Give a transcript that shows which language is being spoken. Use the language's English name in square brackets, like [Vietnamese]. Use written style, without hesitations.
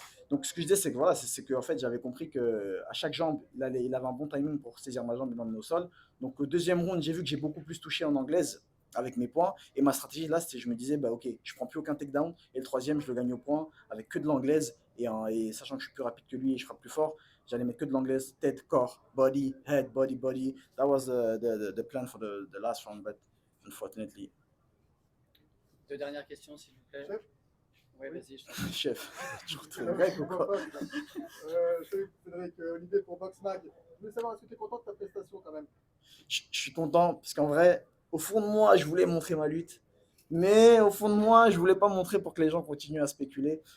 [French] Donc ce que je disais, c'est que voilà, c'est que en fait, j'avais compris que à chaque jambe, il avait un bon timing pour saisir ma jambe et m'emmener au sol. Donc au deuxième round, j'ai vu que j'ai beaucoup plus touché en anglaise avec mes points. Et ma stratégie là, c'était je me disais, bah ok, je prends plus aucun takedown. Et le troisième, je le gagne au point avec que de l'anglaise. Et sachant que je suis plus rapide que lui et je frappe plus fort, j'allais mettre que de l'anglaise, tête, corps, [English] body, head, body, body. That was the plan for the last round, but unfortunately. [French] Deux dernières questions, s'il vous plaît. Chef. Oui, vas-y, je t'en prie. Chef, toujours très grec ou quoi? Salut Frédéric, Olivier pour Boxmag. Je voulais savoir, est-ce que tu es content de ta prestation quand même? Je suis content parce qu'en vrai, au fond de moi, je voulais montrer ma lutte. Mais au fond de moi, je voulais pas montrer pour que les gens continuent à spéculer.